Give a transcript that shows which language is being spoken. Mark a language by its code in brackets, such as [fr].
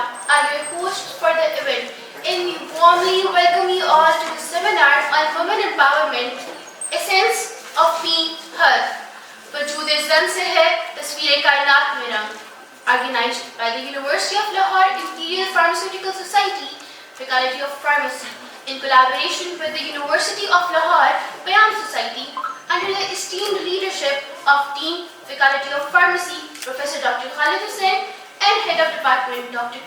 [en] are your hosts for the event, and we warmly welcome you all to the seminar on Women Empowerment, Essence of Being Her. [ur] وجود زن سے ہے تصویر کائنات میں رنگ. [en] Organized by the University of Lahore Imperial Pharmaceutical Society, Faculty of Pharmacy, in collaboration with the University of Lahore Payam Society, under the esteemed leadership of Dean, Faculty of Pharmacy, Professor Dr. Khalid Hussain, and Head of Department, Dr.